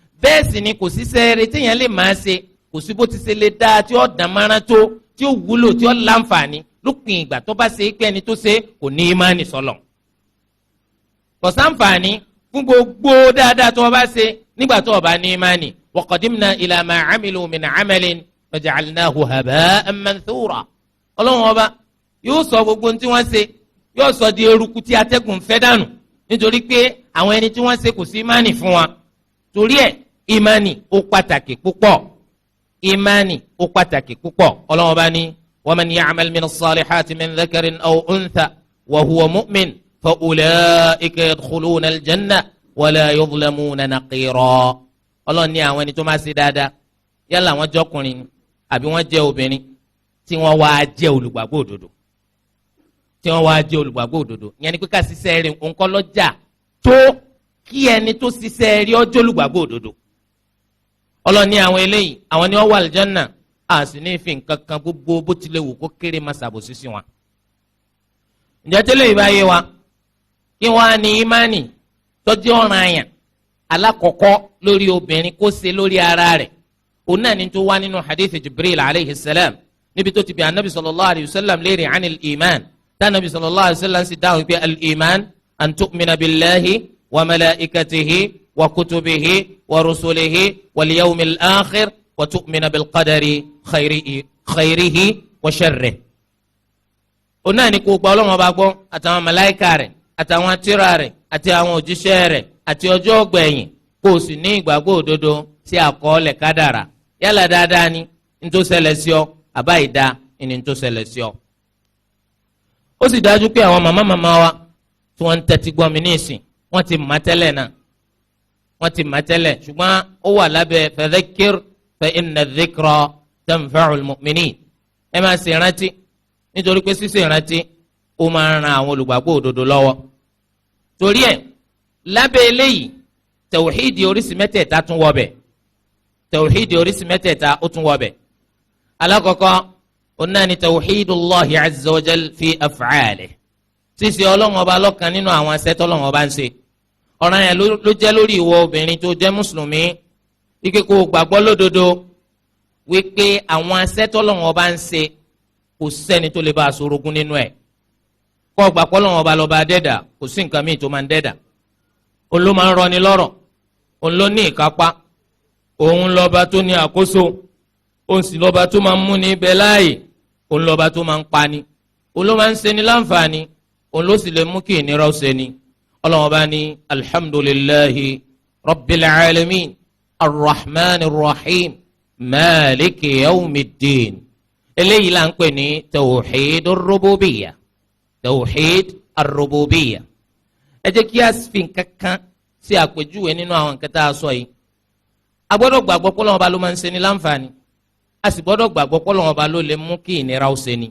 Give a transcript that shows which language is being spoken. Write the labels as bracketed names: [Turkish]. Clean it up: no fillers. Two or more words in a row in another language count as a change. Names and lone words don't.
[Yoruba] bẹ́ẹ̀ sì ni kò sí sẹ́ẹ̀rẹ̀ téèyàn lè máa ṣe kò sí bó ti ṣe lè dáa tí ó dán mọ́rán tó tí ó wúlò tí ó láǹfààní lópin ìgbà tó bá ṣe é pé ẹni tó ṣe kò ní ìmánì sọ́lọ̀. kò sáǹfààní fún gbogbo dáadáa tó o bá ṣe nígbà tó o bá ní ìmánì. [Arabic] وقدمنا إلى ما عملوا من عمل فجعلناه هباء منثورا. [Yoruba] ọlọ́run ọba yóò sọ gbogbo tí wọ́n ṣe yóò sọ di eruku tí atẹ́gùn fẹ́ dànù nítorí pé àwọn ẹni tí wọ́n ṣe kò sí ìmánì fún wa. torí ẹ̀ ìmánì ó pàtàkì púpọ̀. ìmánì ó pàtàkì púpọ̀. ọlọ́run ọba ní [Arabic] ومن يعمل من الصالحات من ذكر أو أنثى وهو مؤمن فأولئك يدخلون الجنة ولا يظلمون نقيرا. [Yoruba] ọlọ́run ní àwọn ẹni tó máa ṣe dáadáa yálà wọ́n jẹ́ ọkùnrin àbí wọ́n jẹ́ obìnrin tí wọ́n wá jẹ́ olùgbàgbọ́ òdodo tí wọ́n wá jẹ́ olùgbàgbọ́ òdodo ìyẹn ni pé ká ṣiṣẹ́ rẹ̀ nǹkan lọ́jà tó kí ẹni tó ṣiṣẹ́ rí ọjọ́ olùgbàgbọ́ òdodo. ọlọ́run ní àwọn eléyìí àwọn ni wọ́n wà àlùjánnà a sì ní fi nǹkan kan gbogbo bó tilẹ̀ wù kó kéré máa ṣàbòsí sí wọn. ǹjẹ́ tẹ́lẹ̀ ìbáyé wa kí wọ́n á ní ìmánì tọ́jú ọ̀ràn àyàn alákọ̀ọ́kọ́ lórí obìnrin kó ṣe lórí ara rẹ̀ òun náà ní tó wá nínú hadith Jibril [Arabic] عليه السلام [Yoruba] níbi tó ti bi anabi [Arabic] صلى الله عليه وسلم [Yoruba] léèrè [Arabic] عن الإيمان [Yoruba] tánàbí [Arabic] صلى الله عليه وسلم [Yoruba] sì dáhùn pé [Arabic] الإيمان أن تؤمن بالله وملائكته وكتبه ورسله واليوم الآخر وتؤمن بالقدر خيره وشره. [Yoruba] òun náà ní kó gba Ọlọ́run Ọba gbọ́ àtàwọn màláíkà rẹ̀ àtàwọn tírà rẹ̀ àti àwọn òjíṣẹ́ rẹ̀ àti ọjọ́ ọgbẹ̀yìn kó o sì ní ìgbàgbọ́ òdodo sí àkọọ́lẹ̀ kádàrà yálà dáadáa ni ní tó ṣẹlẹ̀ sí ọ àbá ìdá ní tó ṣẹlẹ̀ sí ọ. ó sì dájú pé àwọn màmá wa tí wọ́n ń tẹ́tí gbọ́ mi ní ìsìn wọ́n ti mọ̀ tẹ́lẹ̀ náà wọ́n ti mọ̀ tẹ́lẹ̀ ṣùgbọ́n ó wà lábẹ́ [Arabic] فذكر فإن الذكرى تنفع المؤمنين. [Yoruba] ẹ máa ṣe ìrántí nítorí pé ṣíṣe ìrántí ó máa ń ran àwọn olùgbàgbọ́ òdodo lọ́wọ́. torí ẹ̀ lábẹ́ eléyìí tawhidi oríṣi mẹ́tẹ̀ẹ̀ta tún wọ bẹ̀ tawhidi oríṣi mẹ́tẹ̀ẹ̀ta ó tún wọ bẹ̀. alákọ̀ọ́kọ́ onáni [Arabic] توحيد الله عز وجل في أفعاله [Yoruba] ṣíṣe Ọlọ́run Ọba lọ́kan nínú àwọn asẹ́tọ́ Ọlọ́run Ọba ń ṣe. ọ̀ràn yẹn ló jẹ́ lórí ìwọ obìnrin tó jẹ́ mùsùlùmí wípé kó o gbàgbọ́ lódodo wípé àwọn asẹ́tọ́ Ọlọ́run Ọba ń ṣe kò sẹ́ni tó lè bá a sorogún nínú ẹ̀. kó o gbàgbọ́ Ọlọ́run Ọba lọ́ba dẹ́dà kò sí nǹkan míì tó máa ń dẹ́dà. òun ló máa ń rọni lọ́rọ̀ òun ló ní ìkápá òun lọ́ba tó ní àkóso òun sì lọ́ba tó máa ń múni bẹ láàyè òun lọ́ba tó máa ń pani òun ló máa ń ṣeni láǹfààní òun ló sì lè mú kí ìnira ó ṣeni. Ọlọ́run Ọba ní [Arabic] الحمد لله رب العالمين الرحمن الرحيم مالك يوم الدين. [Yoruba] eléyìí là ń pè ní [Arabic] توحيد الربوبية توحيد الربوبية. [Yoruba] ẹ jẹ́ kí a fi nǹkan kan sí àpèjúwe nínú àwọn nǹkan tá a sọ yìí. a gbọ́dọ̀ gbàgbọ́ pé Ọlọ́run Ọba ló máa ń ṣeni láǹfààní a sì gbọ́dọ̀ gbàgbọ́ pé Ọlọ́run Ọba ló lè mú kí ìnira ó ṣeni.